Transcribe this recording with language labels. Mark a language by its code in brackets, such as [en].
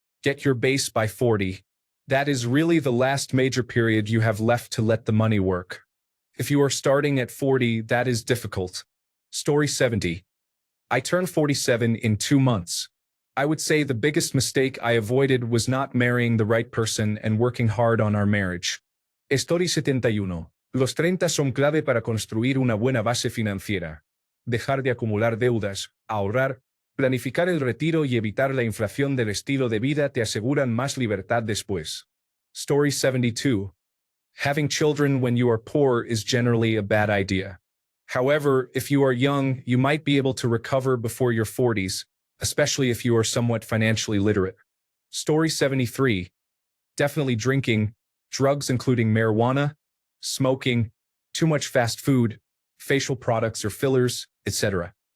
[en] Get your base by 40. That is really the last major period you have left to let the money work. If you are starting at 40, that is difficult. Story 70. I turned 47 in 2 months. I would say the biggest mistake I avoided was not marrying the right person and working hard on our marriage. Story 71. [es] Los 30 son clave para construir una buena base financiera. Dejar de acumular deudas, ahorrar, planificar el retiro y evitar la inflación del estilo de vida te aseguran más libertad después. [en] Story 72. Having children when you are poor is generally a bad idea. However, if you are young, you might be able to recover before your 40s, especially if you are somewhat financially literate. Story 73. Definitely drinking, drugs including marijuana, smoking, too much fast food, facial products or fillers, etc.